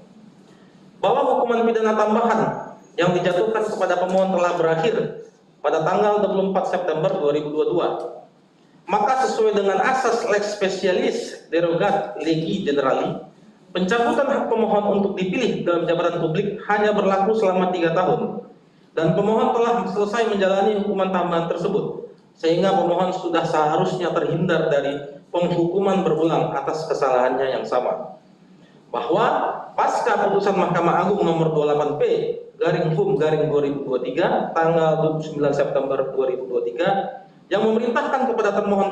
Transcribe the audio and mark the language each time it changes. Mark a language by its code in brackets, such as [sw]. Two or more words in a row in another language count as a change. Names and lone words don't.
[id] Bahwa hukuman pidana tambahan yang dijatuhkan kepada pemohon telah berakhir pada tanggal 24 September 2022. Maka sesuai dengan asas [la] lex specialis derogat legi generali, [id] pencabutan hak pemohon untuk dipilih dalam jabatan publik hanya berlaku selama 3 tahun dan pemohon telah selesai menjalani hukuman tambahan tersebut, sehingga pemohon sudah seharusnya terhindar dari penghukuman berulang atas kesalahannya yang sama. Bahwa pasca putusan Mahkamah Agung nomor 28P/HUM/2023 tanggal 29 September 2023 yang memerintahkan kepada termohon